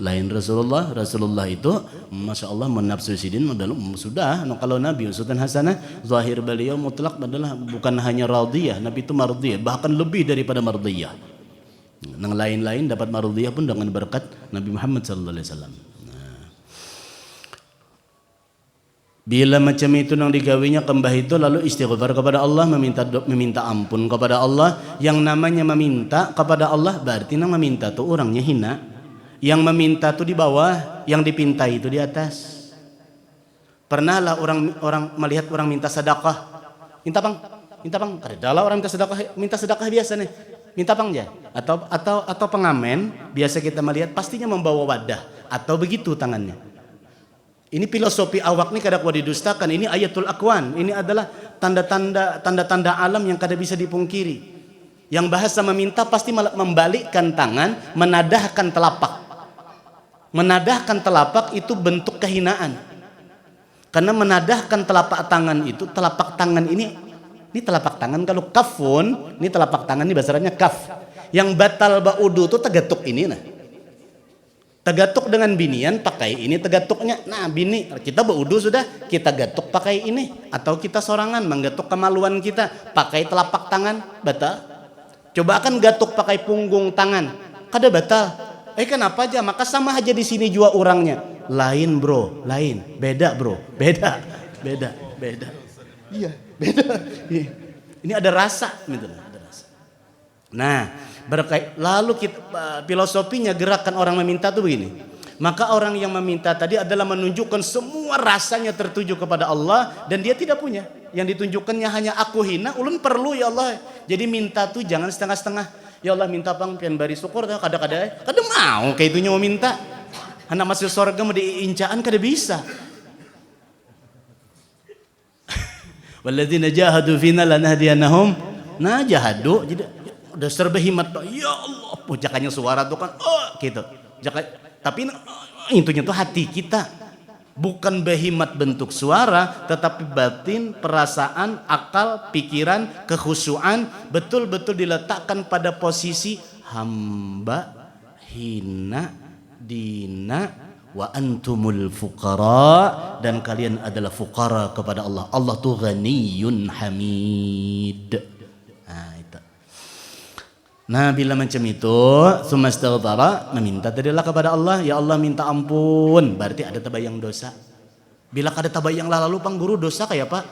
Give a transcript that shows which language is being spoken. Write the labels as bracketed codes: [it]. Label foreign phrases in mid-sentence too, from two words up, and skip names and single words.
[id] Lain Rasulullah itu Masya Allah menafsu sidin sudah kalau Nabi [ar] uswatun hasanah [id] zahir beliau mutlak adalah bukan hanya radiyah, Nabi itu mardiyah, bahkan lebih daripada mardiyah. Yang lain-lain dapat mardiyah pun dengan berkat Nabi Muhammad [ar] sallallahu alaihi wasallam. [bjn] Bila macam itu nang digawinya kembah itu lalu istighfar kepada Allah, meminta ampun kepada Allah. [id] Yang namanya meminta kepada Allah berarti nang meminta tuh orangnya hina. Yang meminta itu di bawah, yang dipintai itu di atas. Pernahlah orang melihat orang minta sedekah, minta bang, kadalah orang minta sedekah biasa nih, minta bang ya, atau pengamen biasa kita melihat pastinya membawa wadah atau begitu tangannya. Ini filosofi awak nih kada kuat didustakan. Ini [ar] ayatul akwan, [id] ini adalah tanda-tanda alam yang kada bisa dipungkiri. Yang bahasa meminta pasti membalikkan tangan, menadahkan telapak. Menadahkan telapak itu bentuk kehinaan. Karena menadahkan telapak tangan itu, telapak tangan ini telapak tangan kalau kafun, ini telapak tangan ini bahasanya kaf. [bjn] Yang batal ba'udu itu tegatuk ini nah. Tegatuk dengan binian pakai ini tegatuknya. Nah, bini kita ba'udu sudah, kita gatuk pakai ini atau kita sorangan menggatuk kemaluan kita pakai telapak tangan, batal. Coba akan gatuk pakai punggung tangan, kada batal. [id] Kenapa aja? Maka sama aja di sini jua orangnya. Lain bro, lain. Beda bro, beda. Iya, beda. Ini ada rasa, gitu. Ada rasa. Nah, lalu kita, filosofinya gerakan orang meminta tuh begini. Maka orang yang meminta tadi adalah menunjukkan semua rasanya tertuju kepada Allah dan dia tidak punya. Yang ditunjukkannya hanya aku hina, [bjn] ulun perlu ya Allah. Jadi minta tuh jangan setengah-setengah. Ya Allah minta bang pian bari syukur dah kada mau kayak itunya mau minta. Anak masuk surga mau diincaan kada bisa. [ar] Walladzina jahadu fina lanahdiyannahum jahadu. [id] Jadi udah serba himat ya Allah pujakannya suara tuh kan gitu. Tapi intinya tuh hati kita. Bukan behimat bentuk suara, tetapi batin, perasaan, akal, pikiran, kekhusyuan betul-betul diletakkan pada posisi hamba, hina, dina, [ar] wa antumul fuqara, [id] dan kalian adalah fuqara kepada Allah. Allah tuh [ar] ghaniyun hamid. [bjn] Nah bila macam itu sumastaghfara, meminta tadilah kepada Allah, ya Allah minta ampun, berarti ada tabayang dosa. Bila kada tabayang lalu pang guru dosa kayak apa?